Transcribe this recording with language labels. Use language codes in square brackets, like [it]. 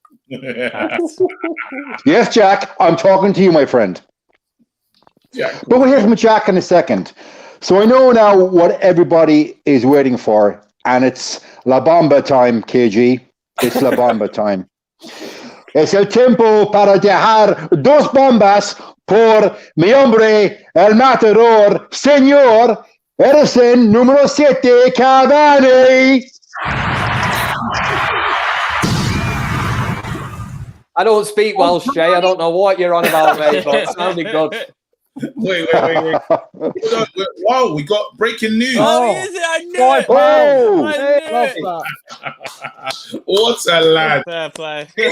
[en] Yes, Jack, I'm talking to you, my friend. Jack? But we'll hear from Jack in a second. So I know now what everybody is waiting for, and it's La Bomba time, KG. It's La Bomba time. [es] Es el tiempo para dejar dos bombas por mi hombre, el matador, señor Edison, número 7, Cavani. [en] I don't speak Welsh, Jay. I don't know what you're on about, mate, but it sounded good. Wait. Wow, we got breaking news. Oh, is it? I knew it. Oh, I knew Love it. that. What a lad. Fair play.